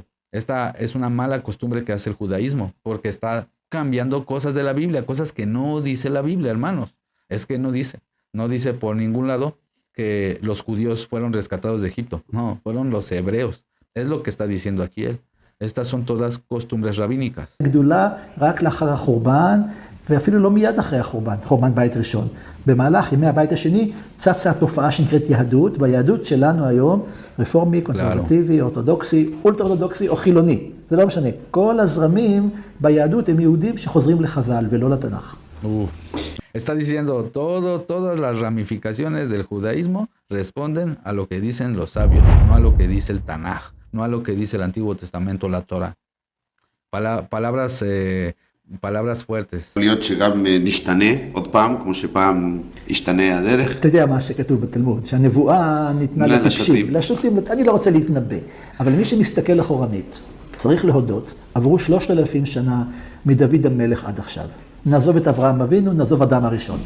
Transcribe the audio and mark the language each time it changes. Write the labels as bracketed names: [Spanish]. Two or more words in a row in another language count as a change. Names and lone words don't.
[Spanish] Esta es una mala costumbre que hace el judaísmo, porque está cambiando cosas de la Biblia, cosas que no dice la Biblia, hermanos. Es que no dice por ningún lado que los judíos fueron rescatados de Egipto. No, fueron los hebreos. Es lo que está diciendo aquí él. Estas son todas costumbres rabínicas. [Hebrew] ואפילו לא מיד אחרי החורבן, חורבן בית ראשון. במהלך ימי הבית השני צצה תופעה שנקראת יהדות, והיהדות שלנו היום רפורמי, קונסרבטיבי, אורתודוקסי, אולטרה-אורתודוקסי או חילוני. זה לא משנה. כל הזרמים ביהדות הם יהודים שחוזרים לחז"ל ולא לתנ"ך. [Spanish] Está diciendo todas las ramificaciones del judaísmo responden a lo que dicen los sabios, no a lo que dice el Tanaj, no a lo que dice el Antiguo Testamento, la Torah. Palabras fuertes. [Hebrew] להיות שגם נשתנה עוד פעם, כמו שפעם השתנה הדרך. אתה יודע מה שכתוב בתלמוד, שהנבואה ניתנה לטיפשים, לשוטים, אני לא רוצה להתנבא, אבל מי שמסתכל אחורנית, צריך להודות, עברו 3,000 שנה מדוד המלך עד עכשיו. נעזוב את אברהם אבינו, נעזוב אדם הראשון.